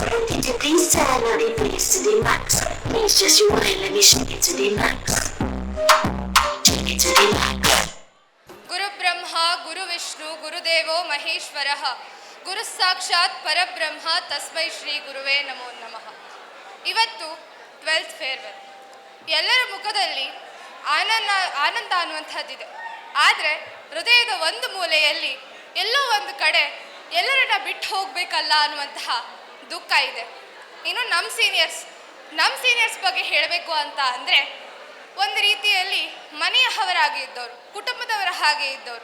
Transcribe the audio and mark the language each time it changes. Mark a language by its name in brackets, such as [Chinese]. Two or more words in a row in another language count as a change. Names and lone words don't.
[English] Did you please turn on it, please to the max? Please just you want let me shake it to the max. Shake it to the max. [Sanskrit] ಗುರು ಬ್ರಹ್ಮ ಗುರು ವಿಷ್ಣು ಗುರುದೇವೋ ಮಹೇಶ್ವರಃ ಗುರು ಸಾಕ್ಷಾತ್ ಪರಬ್ರಹ್ಮ ತಸ್ಮೈ ಶ್ರೀ ಗುರುವೇ ನಮೋ ನಮಃ. [Kannada] ಇವತ್ತು 12th ಫೇರ್ವೆಲ್. ಎಲ್ಲರ ಮುಖದಲ್ಲಿ ಆನಂದ ಅನ್ನುವಂಥದ್ದಿದೆ. ಆದರೆ ಹೃದಯದ ಒಂದು ಮೂಲೆಯಲ್ಲಿ ಎಲ್ಲೋ ಒಂದು ಕಡೆ ಎಲ್ಲರನ್ನ ಬಿಟ್ಟು ಹೋಗಬೇಕಲ್ಲ ಅನ್ನುವಂತಹ ದುಃಖ ಇದೆ. ಇನ್ನು ನಮ್ಮ ಸೀನಿಯರ್ಸ್ ಬಗ್ಗೆ ಹೇಳಬೇಕು ಅಂತ ಅಂದರೆ ಒಂದು ರೀತಿಯಲ್ಲಿ ಮನೆಯವರಾಗಿ ಇದ್ದವರು, ಕುಟುಂಬದವರ ಹಾಗೆ ಇದ್ದವರು.